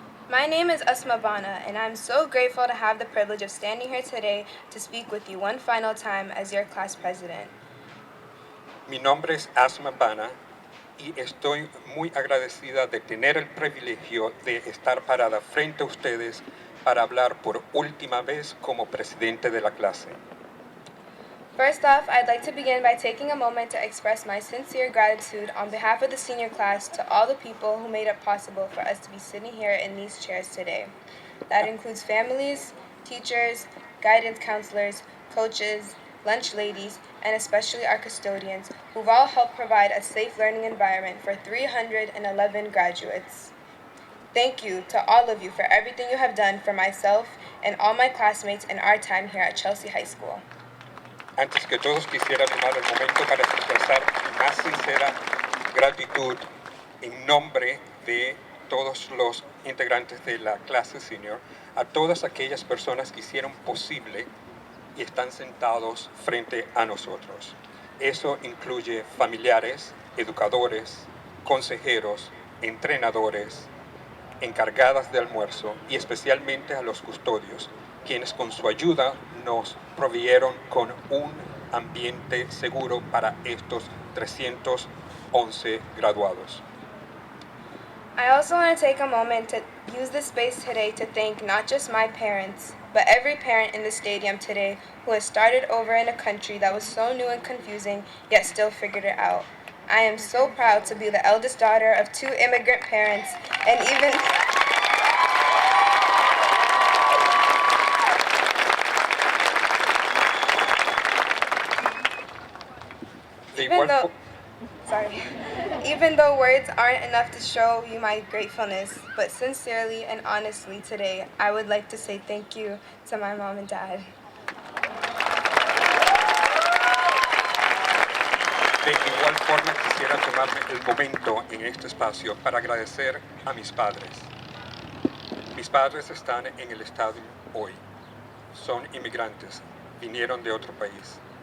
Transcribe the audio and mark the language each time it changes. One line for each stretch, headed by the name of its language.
English: My name is Asma Bana, and I'm so grateful to have the privilege of standing here today to speak with you one final time as your class president.
Spanish: Mi nombre es Asma Bana y estoy muy agradecida de tener el privilegio de estar parada frente a ustedes para hablar por última vez como presidente de la clase.
English: First off, I'd like to begin by taking a moment to express my sincere gratitude on behalf of the senior class to all the people who made it possible for us to be sitting here in these chairs today. That includes families, teachers, guidance counselors, coaches, lunch ladies, and especially our custodians, who've all helped provide a safe learning environment for 311 graduates. Thank you to all of you for everything you have done for myself and all my classmates in our time here at Chelsea High School.
Spanish: Antes que todos quisiera tomar el momento para expresar mi más sincera gratitud en nombre de todos los integrantes de la clase senior, a todas aquellas personas que hicieron posible y están sentados frente a nosotros. Eso incluye familiares, educadores, consejeros, entrenadores, encargadas de almuerzo y especialmente a los custodios, quienes con su ayuda nos proveyeron con un ambiente seguro para estos 311 graduados.
English: I also want to take a moment to use this space today to thank not just my parents, but every parent in the stadium today who has started over in a country that was so new and confusing, yet still figured it out. I am so proud to be the eldest daughter of 2 immigrant parents, and even
Spanish: De
English: Even
Spanish: igual
English: though, fo- sorry, even though words aren't enough to show you my gratefulness, but sincerely and honestly today, I would like to say thank you to my mom and dad.
Spanish: De igual forma quisiera tomarme el momento en este espacio para agradecer a mis padres. Mis padres están en el estadio hoy. Son inmigrantes, vinieron de otro país.